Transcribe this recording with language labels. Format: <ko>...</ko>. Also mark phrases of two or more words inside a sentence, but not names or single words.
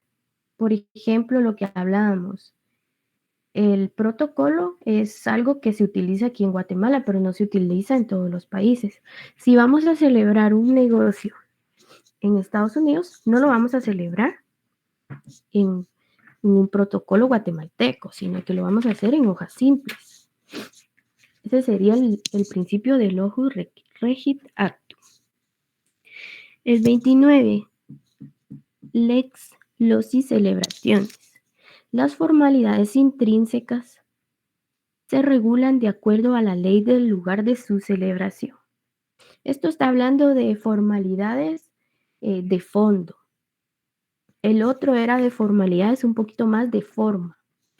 <es>Por ejemplo, lo que hablábamos, el protocolo es algo que se utiliza aquí en Guatemala, pero no se utiliza en todos los países. Si vamos a celebrar un negocio en Estados Unidos, no lo vamos a celebrar en un protocolo guatemalteco, sino que lo vamos a hacer en hojas simples. Ese sería el principio del</es> <la>locus regit actum.</la> <es>El 29,</es> <la>lex loci celebrationis.</la> <es>Las formalidades intrínsecas se regulan de acuerdo a la ley del lugar de su celebración. Esto está hablando de formalidades de fondo. El otro era de formalidades un poquito más de forma.</es>